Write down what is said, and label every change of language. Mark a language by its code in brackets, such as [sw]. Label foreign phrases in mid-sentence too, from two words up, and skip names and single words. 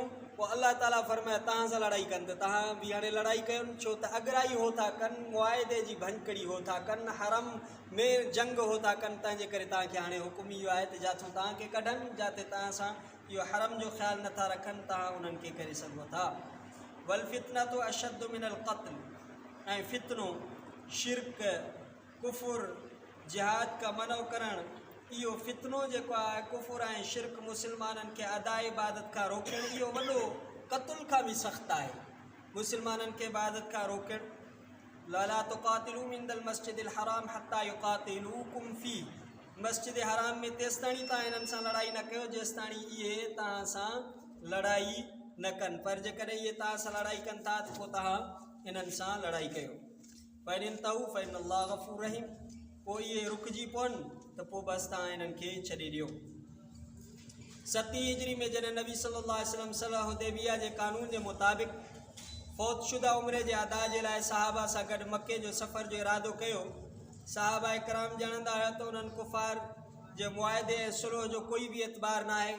[sd] पोइ अल्लाह ताला फरमाया तव्हां सां लड़ाई कनि त तव्हां बि हाणे लड़ाई कयो, छो त अगराई हो था कनि, मुआइदे जी भंजकड़ी हो था कनि, हरम में जंग हो था कनि, तंहिंजे करे तव्हांखे हाणे हुकुम इहो आहे त जिथां तव्हांखे कढनि, जिते तव्हां सां इहो हरम जो ख़्यालु नथा रखनि, तव्हां उन्हनि खे करे सघो था। [ar] والفتنة أشد من القتل, [sd] ऐं फितनो, शिरक, कुफुर, जिहाद का मनव करणु, इहो फितनो जेको आहे कुफुर ऐं शिरक मुसलमाननि खे अदा इबादत खां रोकणु, इहो वॾो क़त्ल खां बि सख़्तु आहे। मुसलमाननि खे इबादत खां रोकणु, [ar] لا تقاتلوا عند المسجد الحرام حتى يقاتلوكم في, [sd] मस्जिद हराम में तेसि ताणी तव्हां हिननि सां लड़ाई न कयो जेसि ताणी इहे तव्हां सां लड़ाई न कनि, पर जेकॾहिं इहे तव्हां सां लड़ाई कनि था त पोइ तव्हां हिननि सां लड़ाई कयो। [ar] فإن انتهوا فإن الله غفور رحيم, [sd] पोइ इहे रुकिजी पवनि त पोइ बसि तव्हां हिननि खे छॾे ॾियो। 7 हिजरी में जॾहिं नबी [ar] صلى الله عليه وسلم [sd] सलह हुदैबिया जे कानून जे मुताबिक़ फ़ौतशुदा उमिरे जे अदा जे लाइ सहाबा सां गॾु मके जो सफ़र जो इरादो कयो, सहाबा इकराम ॼाणंदा हुआ त उन्हनि कुफ़ार जे मुआइदे ऐं सुलह जो कोई बि एतबार न आहे।